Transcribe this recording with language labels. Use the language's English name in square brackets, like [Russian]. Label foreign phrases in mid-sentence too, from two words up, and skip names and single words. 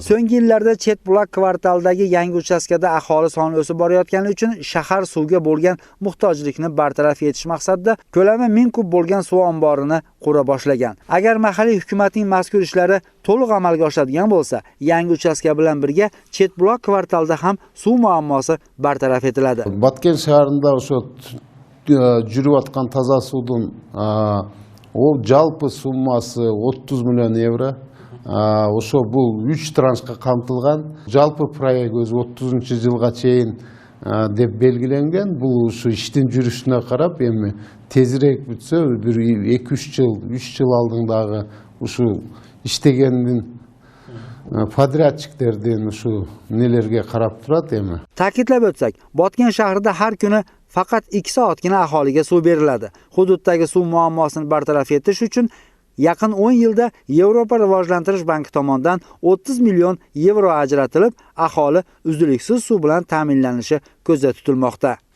[Uzbek] So'nggi yillarda Chetbuloq kvartalidagi yangi uchastkada aholi soni o'sib borayotgani uchun shahar suvga bo'lgan muhtojlikni bartaraf etish maqsadida ko'lami 1000 kub bo'lgan suv omborini qura boshlagan. Agar mahalliy hukumatning mazkur ishlari to'liq amalga oshadigan bo'lsa, yangi uchastka bilan birga Chetbuloq kvartalida ham suv muammosi bartaraf etiladi. [Kyrgyz] Botken [Uzbek] shahrida o'sha [Kyrgyz] жүрүп аткан таза судун ол жалпы суммасы 30 миллион евро. Ошо бул 3 траншка камтылган. Жалпы проект өзү 30-жылга чейин деп белгиленген. Бул ушу иштин жүрүшүнө карап, эми тезирээк бүтсө, бир 2-3 жыл, 3 жыл алдыңдагы ушу иштегендин подрядчиктердин ушу нелерге карап турат эми. [Uzbek] Ta'kidlab o'tsak, Botken shahrida har kuni faqat 2 soatgina aholiga suv beriladi. Hududdagi suv muammosini bartaraf etish uchun yaqin 10 yilda Yevropa rivojlantirish banki tomonidan 30 million yevro ajratilib, aholi uzluksiz suv bilan ta'minlanishi ko'zda tutilmoqda.